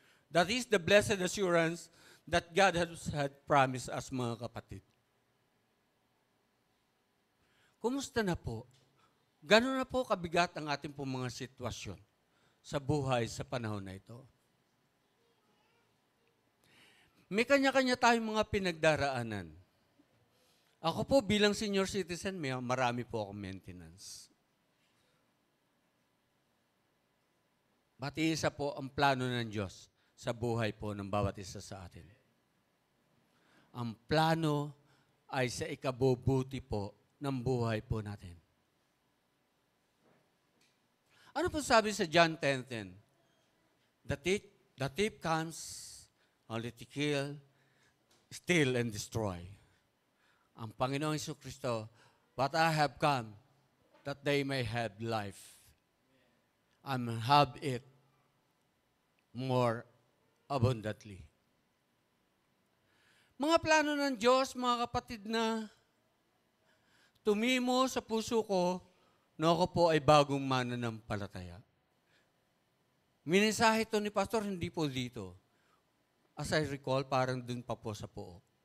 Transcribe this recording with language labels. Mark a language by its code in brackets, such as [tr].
[en] That is the blessed assurance that God had promised us, [tl] mga kapatid. Kumusta na po? Gano'n na po kabigat ang ating pong mga sitwasyon sa buhay sa panahon na ito? May kanya-kanya tayong mga pinagdaraanan. Ako po bilang senior citizen, marami po akong maintenance. Pati isa po ang plano ng Diyos sa buhay po ng bawat isa sa atin. Ang plano ay sa ikabubuti po ng buhay po natin. Ano po sabi sa John 10:10? [en] The thief comes only to kill, steal, and destroy. [tl] Ang Panginoong Jesucristo, [en] but I have come that they may have life and have it more abundantly. [tl] Mga plano ng Diyos, mga kapatid, na tumimo sa puso ko na ako po ay bagong mananampalataya. Minisahe ito ni Pastor, hindi po dito. [en] As I recall, [tl] parang dun pa po sa Pook.